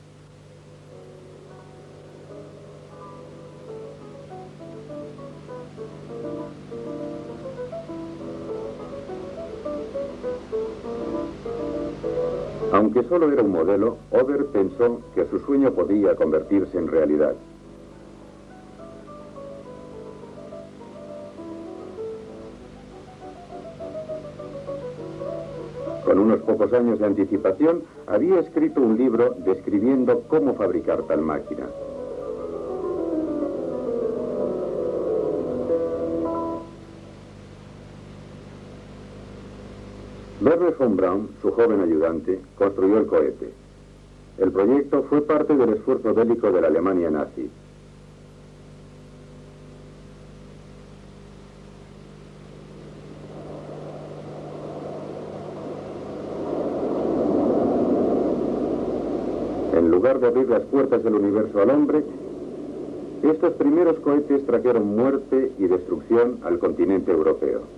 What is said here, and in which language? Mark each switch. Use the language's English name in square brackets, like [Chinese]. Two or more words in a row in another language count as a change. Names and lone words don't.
[Spanish] Aunque solo era un modelo, Ober pensó que su sueño podía convertirse en realidad. Con unos pocos años de anticipación, había escrito un libro describiendo cómo fabricar tal máquina. Werner von Braun, su joven ayudante, construyó el cohete. El proyecto fue parte del esfuerzo bélico de la Alemania nazi. En lugar de abrir las puertas del universo al hombre, estos primeros cohetes trajeron muerte y destrucción al continente europeo.